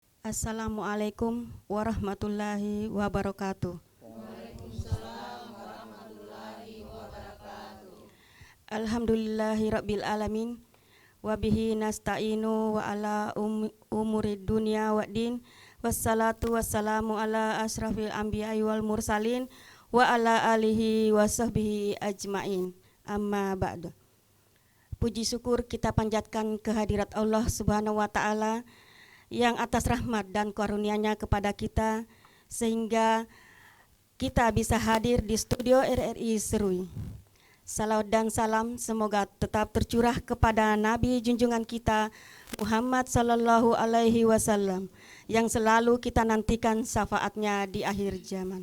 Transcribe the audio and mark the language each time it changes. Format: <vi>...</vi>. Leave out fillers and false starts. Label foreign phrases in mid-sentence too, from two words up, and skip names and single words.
<ar>السلام عليكم ورحمة الله وبركاته. الحمد لله رب العالمين. وبه نستعين على أمور الدنيا والدين. والصلاة والسلام على أشرف الأنبياء والمرسلين وعلى آله وصحبه أجمعين. أما بعد.</ar> <id>Puji syukur kita panjatkan kehadirat Allah</id> <ar>سبحانه وتعالى</ar> <id>yang atas rahmat dan karunia-Nya kepada kita sehingga kita bisa hadir di studio RRI Serui. Salawat dan salam semoga tetap tercurah kepada Nabi junjungan kita Muhammad</id> <ar>صلى الله عليه وسلم</ar> <id>yang selalu kita nantikan syafaatnya di akhir zaman.</id>